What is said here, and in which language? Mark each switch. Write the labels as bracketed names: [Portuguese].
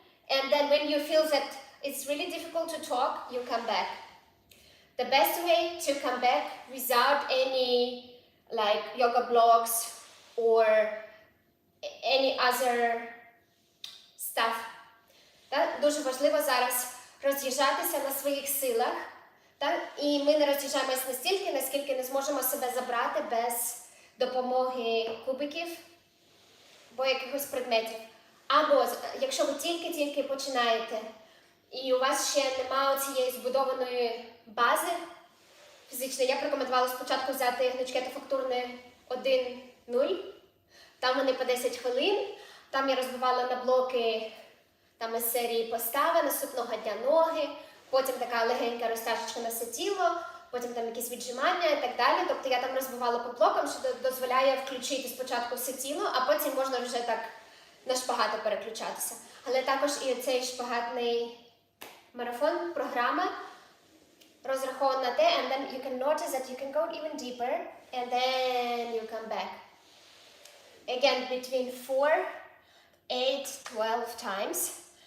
[English] And then when you feel that it's really difficult to talk, you come back. The best way to come back without any like yoga blocks or any other stuff. [Ukrainian] Так? Дуже важливо зараз роз'їжджатися на своїх силах. Так? І ми не роз'їжджаємось настільки, наскільки не зможемо себе забрати без допомоги кубиків або якихось предметів. Або, якщо ви тільки починаєте, і у вас ще немає цієї збудованої бази фізичної, я б рекомендувала спочатку взяти гнучке та фактурне 1-0. Там вони по 10 хвилин. Там я розбивала на блоки там із серії постави, наступного дня ноги, потім така легенька розтяжечка на все тіло, потім там якісь віджимання і так далі. Тобто я там розбивала по блокам, що дозволяє включити спочатку все тіло, а потім можна вже так на шпагати переключатися. Але також і цей шпагатний марафон, програма, розрахована на те, [English] and then you can notice that you can go even deeper, and then you come back. Again, between 4, 8, 12 times.